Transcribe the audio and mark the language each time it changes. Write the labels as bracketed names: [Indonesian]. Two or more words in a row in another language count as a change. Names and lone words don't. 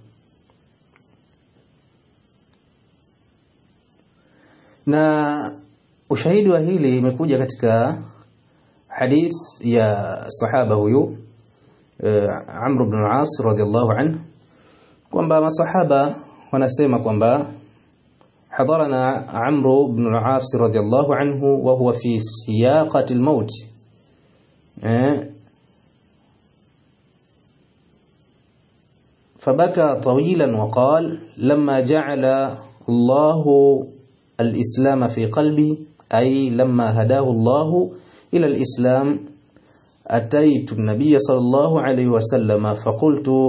[Swahili] Na ushahidi wa hili imekuja katika hadith ya sahaba huyu Amr ibn al-As [Arabic] رضي الله عنه, [Swahili] kwamba masahaba wanasema kwamba [Arabic] حضرنا عمرو بن العاص رضي الله عنه وهو في سياقة الموت. فبكى طويلا وقال لما جعل الله الإسلام في قلبي، أي لما هداه الله إلى الإسلام أتيت النبي صلى الله عليه وسلم فقلت